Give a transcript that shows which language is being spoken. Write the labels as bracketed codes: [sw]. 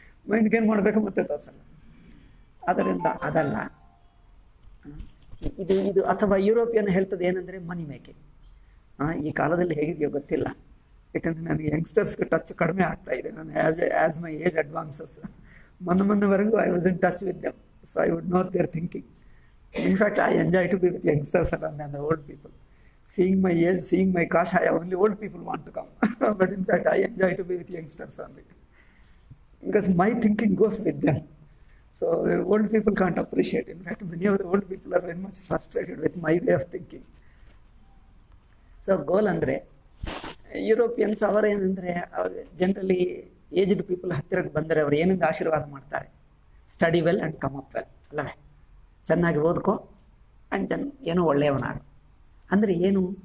[kn] ಮೈಂಡ್ಗೆ ಏನು ಮಾಡಬೇಕು ಮತ್ತೆ ತೋರಿಸಲ್ಲ. ಅದರಿಂದ ಅದಲ್ಲ ಇದು. ಅಥವಾ ಯುರೋಪಿಯನ್ ಹೇಳ್ತದೆ ಏನಂದರೆ ಮನಿ ಮೇಕಿಂಗ್. ಈ ಕಾಲದಲ್ಲಿ ಹೇಗಿದೆಯೋ ಗೊತ್ತಿಲ್ಲ, ಯಾಕಂದರೆ ನನಗೆ ಯಂಗ್ಸ್ಟರ್ಸ್ಗೆ ಟಚ್ ಕಡಿಮೆ ಆಗ್ತಾ ಇದೆ. [en] ನಾನು as my age advances, ಮೊನ್ನೆವರೆಗೂ I was in touch with them, so I would know their thinking. In fact, I enjoy to be with youngsters and the old people. Seeing my age, seeing my kashaya, only old people want to come. But in fact, I enjoy to be with youngsters only, because my thinking goes with them. So old people can't appreciate. In fact, many of the old people are very much frustrated with my way of thinking. [kn] So goal andre Europeans ಅವರೇನೆಂದರೆ, generally aged people ಹತ್ತಿರಕ್ಕೆ ಬಂದರೆ ಅವರು ಏನಿಂದ ಆಶೀರ್ವಾದ ಮಾಡ್ತಾರೆ? [en] study well and come up well [kn] ಅಲ್ಲವೇ? ಚೆನ್ನಾಗಿ ಓದ್ಕೋ and ಏನೋ ಒಳ್ಳೆಯವನಾಗ. ಅಂದರೆ ಏನು?